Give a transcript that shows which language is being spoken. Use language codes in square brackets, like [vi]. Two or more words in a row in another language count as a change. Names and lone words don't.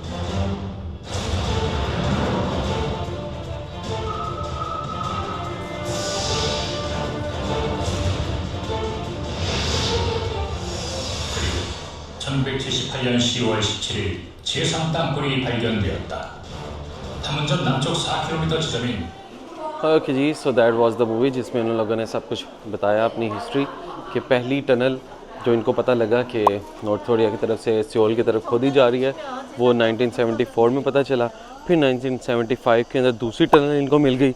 [ko] 그리고 1978년 10월 17일 제3 땅굴이 발견되었다. 탐문점 남쪽 4km 지점인 [hi] ओके जी, [en] so that was the movie [hi] जिसमें उन लोगों ने सब कुछ बताया अपनी हिस्ट्री कि पहली टनल जो इनको पता लगा कि नॉर्थ कोरिया की तरफ से सियोल की तरफ खोदी जा रही है वो 1974 में पता चला। फिर 1975 के अंदर दूसरी टनल इनको मिल गई।